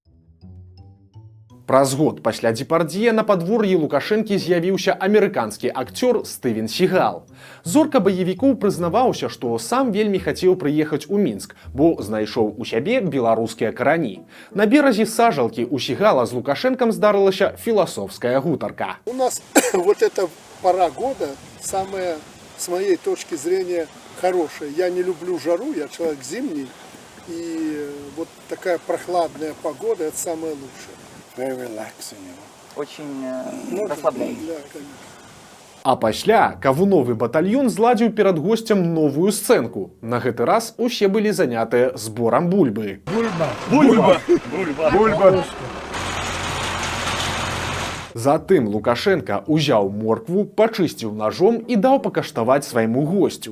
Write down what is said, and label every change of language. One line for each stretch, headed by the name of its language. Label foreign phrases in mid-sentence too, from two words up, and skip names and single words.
Belarusian: Праз год пасля Депардье на падвор'і Лукашэнкі з'явіўся амерыканскі акцёр Стывен Сігал. Зорка баевікоў прызнаваўся, што сам вельмі хацеў прыехаць у Мінск, бо знайшоў у сябе беларускія карані. На беразе сажалкі у Сігала з Лукашэнкам здарылася філасофская гутарка.
Russian: У нас вот эта пора года самая, с моей точки зрения, хорошая. Я не люблю жару, я человек зимний, и вот такая прохладная погода – это самое лучшее.
English: Very relaxing.
Russian: Очень расслабляет. Да, конечно.
Belarusian: А пасля кавуновы батальён зладзіў перад госцем новую сцэнку. На гэты раз усе былі занятыя зборам бульбы. Бульба! Затым Лукашенко узяў моркву, пачысціў ножом і даў пакаштаваць свайму госцю.